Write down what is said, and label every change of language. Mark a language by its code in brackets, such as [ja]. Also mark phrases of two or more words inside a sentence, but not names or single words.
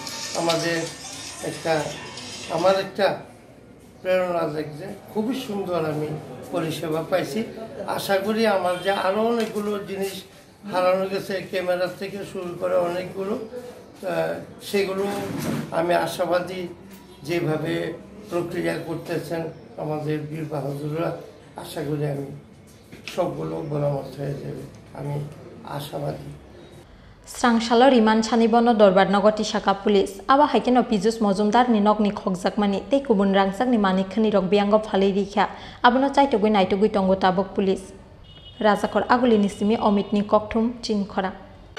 [bn] আমার একটা প্রেরণা দেখছে খুবই সুন্দর আমি পরিষেবা পাইছি আশা করি আমার যে আরও অনেকগুলো জিনিস হারানো গেছে ক্যামেরা থেকে শুরু করে অনেকগুলো সেগুলো আমি আশাবাদী যেভাবে প্রক্রিয়া করতেছেন আমাদের বীর বাহাদুররা আশা করি আমি সবগুলো বরামত হয়ে যাবে আমি আশাবাদী [trp] Srangshalo riman chanibono dorbar nogoti shaka police aba haikeno Pijush Majumder ni nokni Khokjakmani tei kubun Rangchakni Manwi Khonwi rok biango phalai rikha abono chaitogoi naitogoi tongo tabok police Rajakor agulini simi Omitni kokthum CHINI khorang